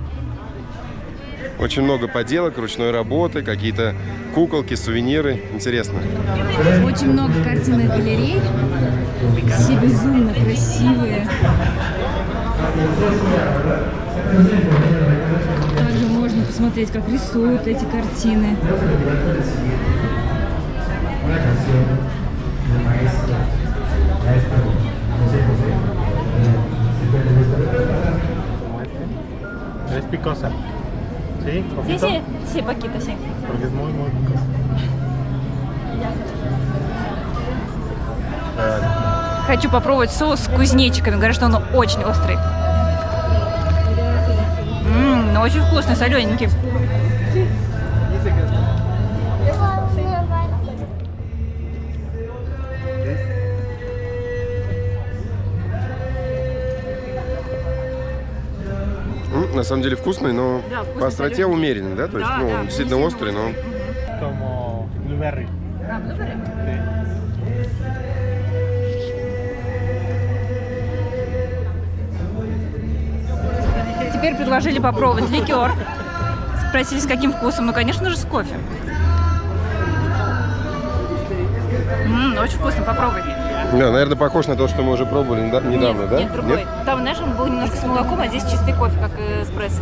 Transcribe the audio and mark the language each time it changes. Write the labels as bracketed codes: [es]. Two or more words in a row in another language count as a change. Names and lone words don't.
[ru] Очень много поделок, ручной работы, какие-то куколки, сувениры. Интересно. Очень много картинных галерей. Все безумно красивые. Также можно посмотреть, как рисуют эти картины. [es] Es picosa. ¿Sí? Sí, sí, sí, poquito, sí. Porque es muy picosa. [ru] Хочу попробовать соус с кузнечиками. Говорят, что он очень острый. Но очень вкусный, солененький. На самом деле вкусный, но Да, вкусный, по остроте соленый. умеренный, да? То есть, Да, ну, да, он действительно не острый, но... [es] Como blueberry. Sí. [ru] теперь предложили попробовать ликер. Спросили, с каким вкусом. Ну, конечно же, с кофе. Очень вкусно, попробуй. Да, наверное, похож на то, что мы уже пробовали недавно, да? Нет, другой. Там, знаешь, он был немножко с молоком, а здесь чистый кофе, как эспрессо.